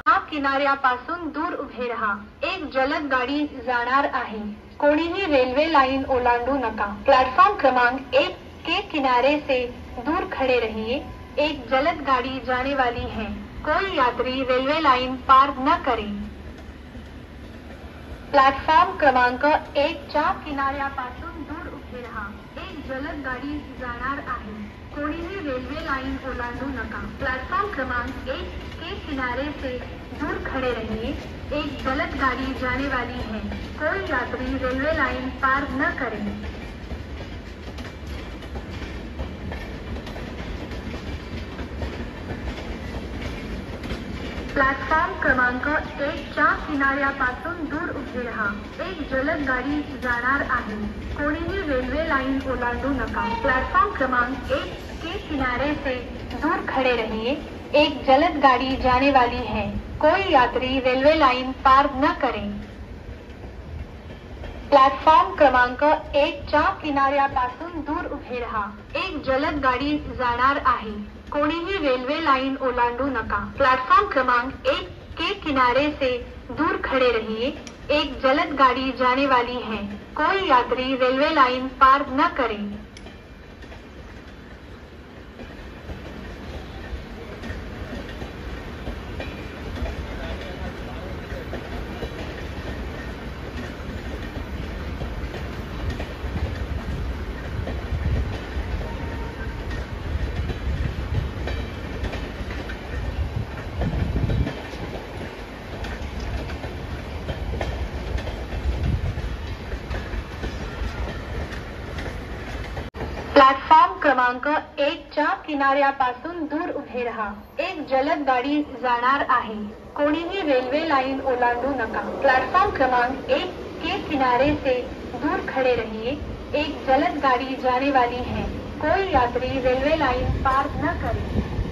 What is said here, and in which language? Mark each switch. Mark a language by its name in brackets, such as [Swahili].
[Marathi] किनाऱ्यापासून दूर उभे राहा। एक जलद गाड़ी जाणार आहे। कोणीही रेल्वे लाइन ओलांडू नका। [Hindi] प्लॅटफॉर्म क्रमांक 1 के किनारे से दूर खड़े रहिए। एक जलद गाड़ी जाने वाली है। कोई यात्री रेल्वे लाइन पार न करे। [Marathi] प्लॅटफॉर्म क्रमांक 1 च्या किनाऱ्यापासून दूर उभे राहा। एक जलद गाड़ी जाणार आहे। कोणीही रेल्वे लाइन ओलांडू नका। [Hindi] प्लॅटफॉर्म क्रमांक 1 के किनारे से दूर खड़े रहिए। एक जलद गाड़ी जाने वाली है। कोई यात्री रेल्वे लाइन पार न करे। [Marathi] प्लॅटफॉर्म क्रमांक 1 च्या किनाऱ्यापासून दूर उभे राहा। एक जलद गाड़ी जाणार आहे। कोणीही रेल्वे लाइन ओलांडू नका। [Hindi] प्लॅटफॉर्म क्रमांक 1 के किनारे से दूर खड़े रहिए। एक जलद गाड़ी जाने वाली है। कोई यात्री रेल्वे लाइन पार न करे। [Marathi] प्लॅटफॉर्म क्रमांक 1 च्या किनाऱ्यापासून दूर उभे राहा। एक जलद गाड़ी जाणार आहे। कोणीही रेल्वे लाइन ओलांडू नका। [Hindi] प्लॅटफॉर्म क्रमांक 1 के किनारे से दूर खड़े रहिए। एक जलद गाड़ी जाने वाली है। कोई यात्री रेल्वे लाइन पार न करे। [Marathi] प्लॅटफॉर्म क्रमांक 1 च्या किनाऱ्यापासून दूर उभे राहा। एक जलद गाड़ी जाणार आहे। कोणीही रेल्वे लाइन ओलांडू नका। [Hindi] प्लॅटफॉर्म क्रमांक 1 के किनारे से दूर खड़े रहिए। एक जलद गाड़ी जाने वाली है। कोई यात्री रेल्वे लाइन पार न करे।